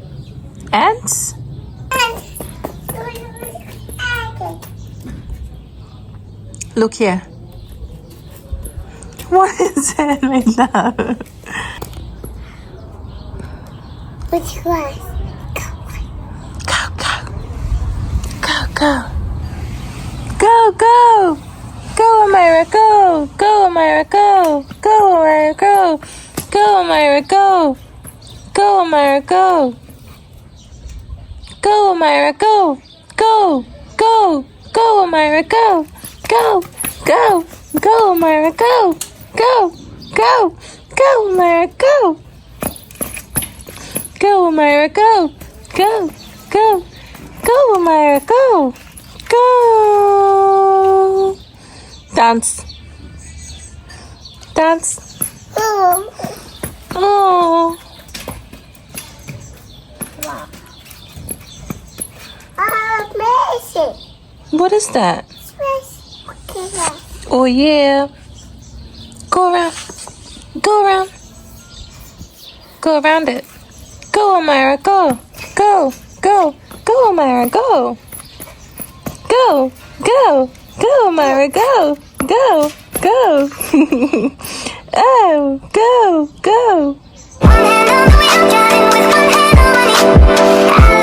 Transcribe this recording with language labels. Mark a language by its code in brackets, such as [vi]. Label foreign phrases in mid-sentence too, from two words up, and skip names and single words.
[en] Ants? Look here. What is it right now? Which one? Go, go. Go, go. Go, go. Go, Amira, go. Go, Amira, go. Go, Amira, go. Go, Amira, go. Go, Amira, go. Go, Amira, go. Go, go. Go, Amira, go. Go, go. Go, Amira, go. Go, go. Go, Amira, go. Go, Amira, go. Go, go. Go, Amira, go. Go. Dance. Dance. Oh. Oh. Amazing. What is that? Okay. Oh, yeah. Go around. Go around. Go around it. Go, Amira, go. Go, go. Go, Amira, go. Go, go. Go, Amira, go. Go, go. Oh, go, go. One hand on the wheel, driving with one hand on money.